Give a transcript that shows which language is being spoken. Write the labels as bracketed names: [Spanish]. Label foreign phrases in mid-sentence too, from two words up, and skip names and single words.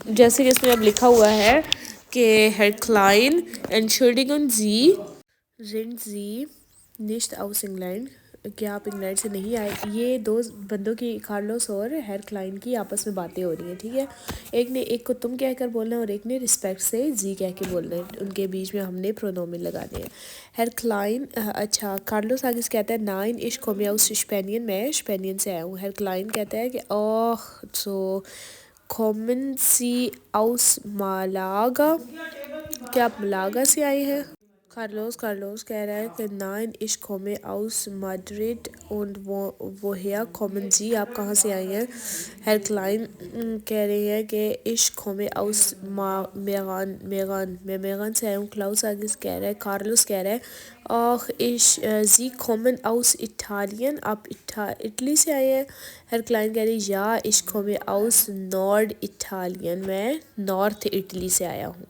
[Urdu] جیسے کہ اس میں اب لکھا ہوا ہے کہ [German] Herr Klein, entschuldigen Sie, sind Sie nicht aus England, [Urdu] کیا آپ انگلینڈ سے نہیں آئے. یہ دو بندوں کی کارلوس اور ہیر کلائن کی آپس میں باتیں ہو رہی ہیں. ٹھیک ہے, ایک نے ایک کو تم کہہ کر بولنا ہے اور ایک نے رسپیکٹ سے زی کہہ کے بولنا ہے. ان کے بیچ میں ہم نے پرونومن لگانے ہیں. ہیر کلائن, اچھا کارلوس آگے سے کہتا ہے [German] Nein, ich komme aus Spanien, [Urdu] میں اسپینین سے آیا ہوں. ہیر کلائن کہتا ہے کہ [German] Oh, so kommen Sie aus Malaga, [Urdu] کیا آپ ملاگا سے آئے ہیں. کارلوس کہہ رہا ہے کہ [German] Nein, ich komme aus Madrid und woher kommen Sie, [Urdu] آپ کہاں سے آئے ہیں. ہیر کلائن کہہ رہے ہیں کہ [German] Ich komme aus Mügen, [Urdu] میں میغان سے آیا ہوں. کلاؤس آگے سے کہہ رہا ہے, کارلوس کہہ رہا ہے [German] Ach, Sie kommen aus Italien, [Urdu] آپ اٹلی سے آئے ہیں. ہیر کلائن کہہ رہے ہیں [German] Ja, ich komme aus Norditalien, [Urdu] میں نارتھ اٹلی سے آیا ہوں.